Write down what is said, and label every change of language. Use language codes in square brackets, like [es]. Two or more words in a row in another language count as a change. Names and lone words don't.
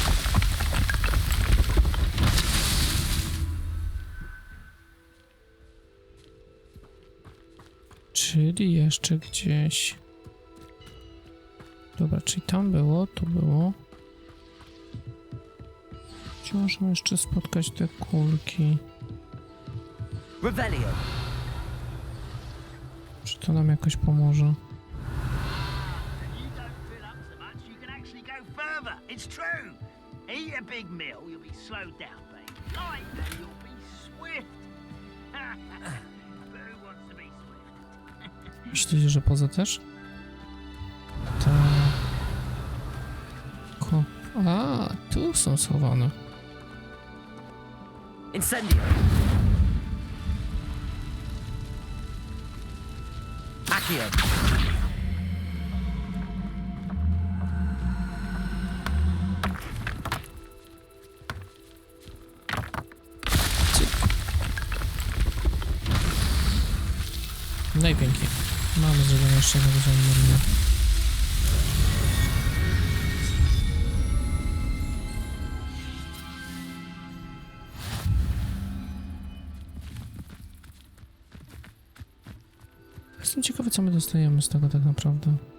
[pl] Czyli jeszcze gdzieś. Dobra, czyli tam było, tu było. Gdzie możemy jeszcze spotkać te kulki? Revelio. Czy to nam jakoś pomoże? [en] You don't fill up so much, you can actually go further. It's true. Eat a big meal, you'll be slowed down, babe. Light, and you'll be swift. But who wants to be swift? [pl] Myślicie, że poza też? Tak. A, tu są schowane. Incendio. Accio. No i pięknie. Mamy zrobione jeszcze jednego za Merlina. Jestem ciekawy, co my dostajemy z tego tak naprawdę.